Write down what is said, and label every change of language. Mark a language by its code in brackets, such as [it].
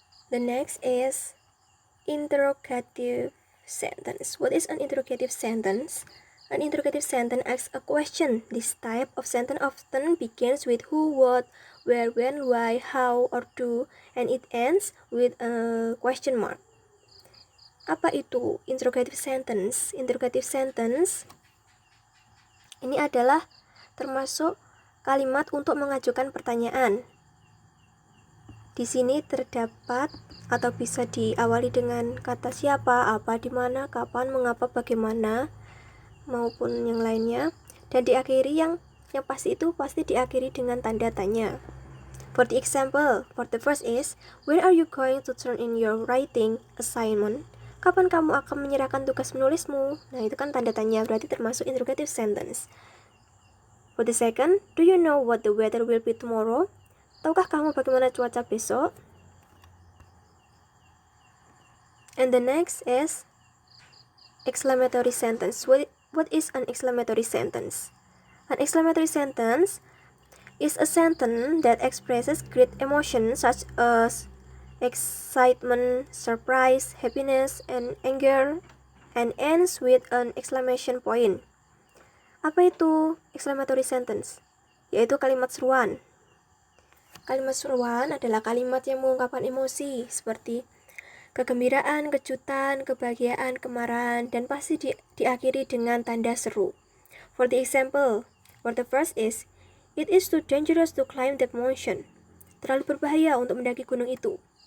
[en] The next is interrogative sentence. What is an interrogative sentence? An interrogative sentence asks a question. This type of sentence often begins with who, what, where, when, why, how, or do, and it ends with a question mark. [id] Apa itu interrogative sentence? Interrogative sentence ini adalah termasuk kalimat untuk mengajukan pertanyaan. Di sini terdapat atau bisa diawali dengan kata siapa, apa, di mana, kapan, mengapa, bagaimana, maupun yang lainnya, dan diakhiri yang pasti itu pasti diakhiri dengan tanda tanya. [en] For the example, for the first is, when are you going to turn in your writing assignment? [id] Kapan kamu akan menyerahkan tugas menulismu? Nah, itu kan tanda tanya, berarti termasuk interrogative sentence. [en] For the second, do you know what the weather will be tomorrow? [id] Tahukah kamu bagaimana cuaca besok? [en] And the next is exclamatory sentence. What is an exclamatory sentence? An exclamatory sentence is a sentence that expresses great emotion such as excitement, surprise, happiness, and anger, and ends with an exclamation point. [id] Apa itu exclamatory sentence? Yaitu kalimat seruan. Kalimat seruan adalah kalimat yang mengungkapkan emosi seperti kegembiraan, kejutan, kebahagiaan, kemarahan, dan pasti diakhiri dengan tanda seru. [en] For the example, for the first is, it is too dangerous to climb that mountain. [id] Terlalu berbahaya untuk mendaki gunung itu.